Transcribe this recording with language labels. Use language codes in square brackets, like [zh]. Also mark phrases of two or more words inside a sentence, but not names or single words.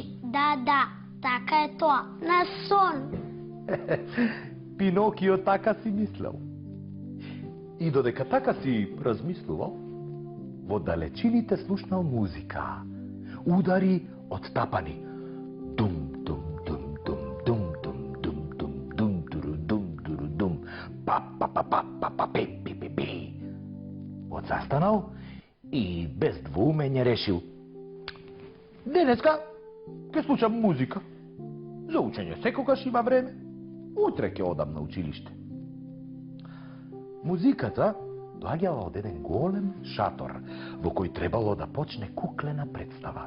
[mk] Да, така е тоа, на сон. Пинокио така си мислел. И додека така си размислувал, во далечините слушнал музика. Удари од тапани. Дум, дум, дум, дум, дум, дум, дум, дум, дум, дуру, дум, дуру, дум, па, па, па, па, па, па, пи, пи, пи, пи. Одзастанал и без двоумење решил: денеска ќе слушам музика. За учење секогаш има време. Утре ќе одам на училиште. Музиката доаѓала од еден голем шатор, во кој требало да почне куклена представа.